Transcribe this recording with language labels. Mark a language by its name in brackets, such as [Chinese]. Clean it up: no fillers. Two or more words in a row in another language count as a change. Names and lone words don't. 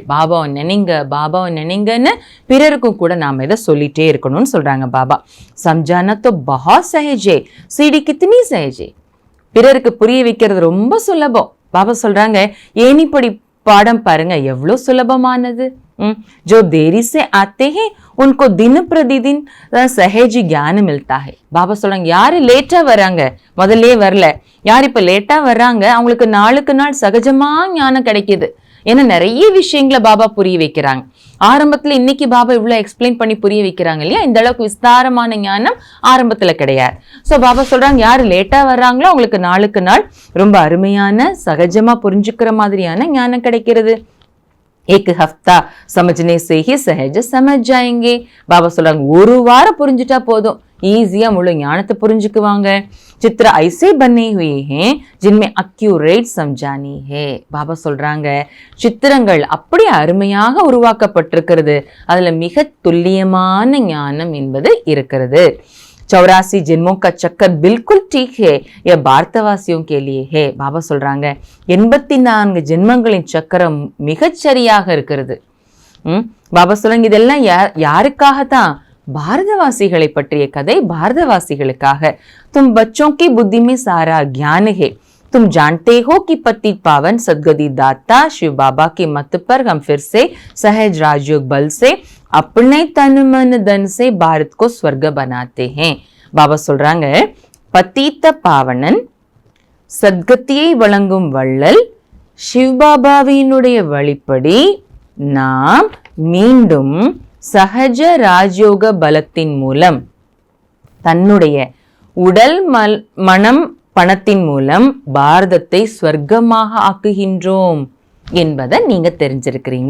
[Tamil] பாபாவை நினைங்க, பாபாவை நினைங்கன்னு பிறருக்கும் கூட நாம இதை சொல்லிட்டே இருக்கணும்னு சொல்றாங்க பாபா. [Hindi] समझाना तो बहुत सहज, सीढ़ी कितनी सहज. [Tamil] பிறருக்கு புரிய வைக்கிறது ரொம்ப சுலபம். பாபா சொல்றாங்க ஏனிப்படி பாடம் பாருங்க எவ்வளவு சுலபமானது. [Hindi] जो देरी से आते हैं उनको दिन प्रतिदिन सहज ज्ञान मिलता है. [Tamil] பாபா சொல்றாங்க யாரு லேட்டா வராங்க, முதல்ல வரல, யார் இப்ப லேட்டா வர்றாங்க, அவங்களுக்கு நாளுக்கு நாள் சகஜமா ஞானம் கிடைக்குது. ஏன்னா நிறைய விஷயங்களை பாபா புரிய வைக்கிறாங்க. ஆரம்பத்துல இன்னைக்கு பாபா இவ்வளவு எக்ஸ்பிளைன் பண்ணி புரிய வைக்கிறாங்க இல்லையா, இந்த அளவுக்கு விஸ்தாரமான ஞானம் ஆரம்பத்துல கிடையாது. சோ பாபா சொல்றாங்க யாரு லேட்டா வர்றாங்களோ அவங்களுக்கு நாளுக்கு நாள் ரொம்ப அருமையான சகஜமா புரிஞ்சுக்கிற மாதிரியான ஞானம் கிடைக்கிறது. [Hindi] एक हफ्ता समझने से ही सहज समझ जाएंगे. [Tamil] பாபா சொல்றாங்க ஒரு வாரம் புரிஞ்சுட்டா போதும், ஈஸியா முழு ஞானத்தை புரிஞ்சுக்குவாங்க. [Hindi] चित्र ऐसे बने हुए हैं जिनमें एक्यूरेट समझानी है. [Tamil] பாபா சொல்றாங்க சித்திரங்கள் அப்படி அருமையாக உருவாக்கப்பட்டிருக்கிறது, அதுல மிக துல்லியமான ஞானம் என்பது இருக்கிறது. [Hindi] 84 जन्मों का चक्कर बिल्कुल ठीक है, यह भारतवासियों के लिए है. [Tamil] பாபா சொல்றாங்க 84 ஜென்மங்களின் சக்கரம் மிகச்சரியாக இருக்கிறது. பாபா சொல்றாங்க இதெல்லாம் யாருக்காகத்தான்? பாரதவாசிகளை பற்றிய கதை, பாரதவாசிகளுக்காக. [Hindi] तुम बच्चों की बुद्धि में सारा ज्ञान है, तुम जानते हो कि पतित पावन सदगति दाता शिव बाबा के मत पर हम फिर से सहज राजयोग बल से अपने तन मन धन से भारत को स्वर्ग बनाते हैं. [Tamil] பாபா சொல்றாங்க, பத்தீத்த பாவனன், சத்கத்தியை வழங்கும் வள்ளல் சிவபாபாவினுடைய வழிப்படி நாம் மீண்டும் சகஜ ராஜயோக பலத்தின் மூலம் தன்னுடைய உடல் மனம் பணத்தின் மூலம் பாரதத்தை ஸ்வர்க்கமாக ஆக்குகின்றோம் என்பதை நீங்க தெரிஞ்சிருக்கிறீங்க.